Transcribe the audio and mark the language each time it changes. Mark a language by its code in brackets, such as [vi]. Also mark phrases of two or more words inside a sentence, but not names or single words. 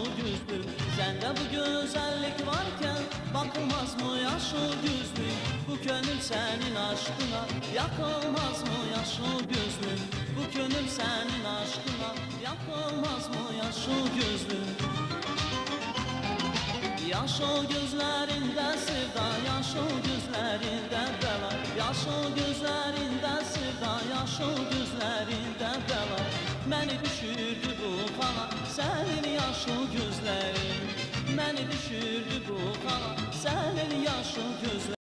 [tr] gözlü Sende bu güzellik varken bakılmaz mı yaşıl gözlü Bu gönül senin aşkına yakılmaz mı yaşıl gözlü Bu gönül senin aşkına yakılmaz mı yaşıl gözlü Yaşıl gözlerinde sevda, yaşıl gözlerinde bela Yaşıl gözlerinde sevda, yaşıl gözlerinde bela [az] Məni düşürdü bu xana, sənin yaşıl gözlərin Məni düşürdü bu xana, sənin yaşıl gözlərin